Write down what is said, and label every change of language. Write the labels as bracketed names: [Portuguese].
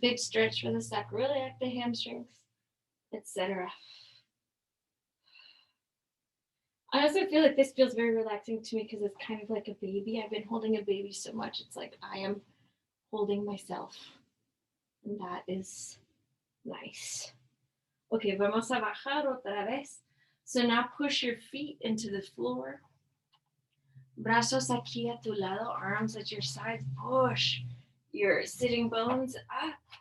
[English] Big stretch for the sacroiliac, the hamstrings, etc. I also feel like this feels very relaxing to me because it's kind of like a baby. I've been holding a baby so much. It's like I am holding myself. And that is nice. [Spanish] Okay, vamos a bajar otra vez. [English] So now push your feet into the floor. [Spanish] Brazos aquí a tu lado, [English] arms at your sides. Push your sitting bones up.